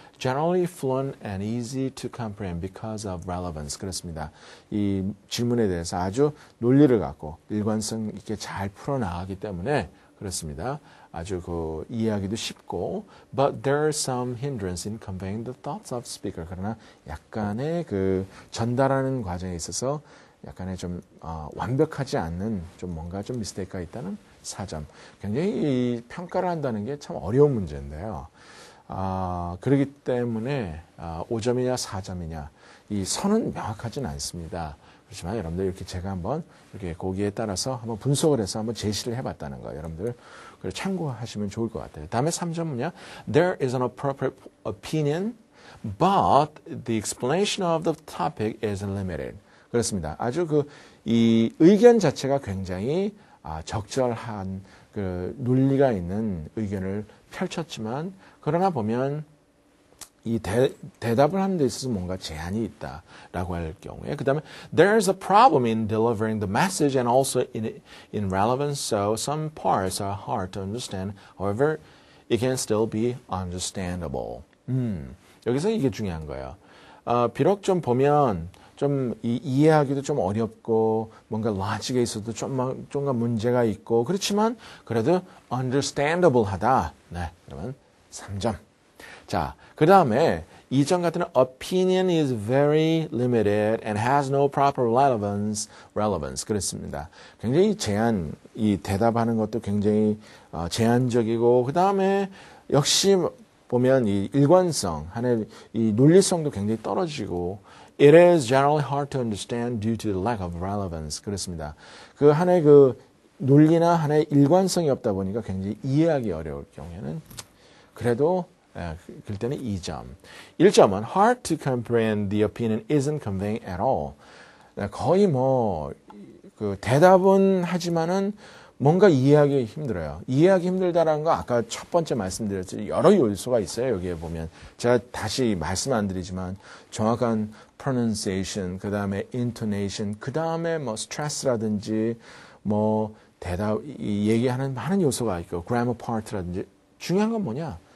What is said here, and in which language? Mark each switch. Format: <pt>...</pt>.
<en>Generally fluent and easy to comprehend because of relevance.</en> <ko>그렇습니다. 이 질문에 대해서 아주 논리를 갖고 일관성 있게 잘 풀어나가기 때문에 그렇습니다. 아주 이해하기도 쉽고,</ko> <en>but there is some hindrance in conveying the thoughts of speaker.</en> <ko>그러나 약간의 전달하는 과정에 있어서 약간의 좀 완벽하지 않는 좀 뭔가 좀 미스테이크가 있다는 4점. 굉장히 이 평가를 한다는 게 참 어려운 문제인데요. 그렇기 때문에 5점이냐 4점이냐 이 선은 명확하진 않습니다. 그렇지만 여러분들 이렇게 제가 한번 이렇게 거기에 따라서 한번 분석을 해서 한번 제시를 해봤다는 거 여러분들 그걸 참고하시면 좋을 것 같아요. 다음에 3점 뭐냐?</ko> <en>There is an appropriate opinion, but the explanation of the topic is limited.</en> <ko>그렇습니다. 아주 이 의견 자체가 굉장히 적절한 논리가 있는 의견을 펼쳤지만 그러나 보면 이 대답을 하는 데 있어서 뭔가 제한이 있다라고 할 경우에 그 다음에</ko> <en>there's a problem in delivering the message and also in relevance so some parts are hard to understand however it can still be understandable.</en> <ko>여기서 이게 중요한 거예요. 비록 좀 보면 좀 이해하기도 좀 어렵고 뭔가 로직에 있어도 좀만 문제가 있고 그렇지만 그래도 understandable 하다. 네, 그러면 3점. 자, 그 다음에 2점 같은</ko> <en>opinion is very limited and has no proper relevance.</en> <ko>그렇습니다. 굉장히 이 대답하는 것도 굉장히 제한적이고 그 다음에 역시 보면 이 일관성, 이 논리성도 굉장히 떨어지고</ko> <en>It is generally hard to understand due to the lack of relevance.</en> <ko>그렇습니다. 하나의 논리나 하나의 일관성이 없다 보니까 굉장히 이해하기 어려울 경우에는 그래도 그럴 때는 2점. 1점은</ko> <en>hard to comprehend the opinion isn't conveying at all.</en> <ko>거의 대답은 하지만은 뭔가 이해하기 힘들어요. 이해하기 힘들다라는 거 아까 첫 번째 말씀드렸듯이 여러 요소가 있어요. 여기에 보면 제가 다시 말씀 안 드리지만 정확한 pronunciation, 그 다음에 intonation, 그 다음에 stress라든지 얘기하는 많은 요소가 있고 grammar part라든지 중요한 건 뭐냐?</ko>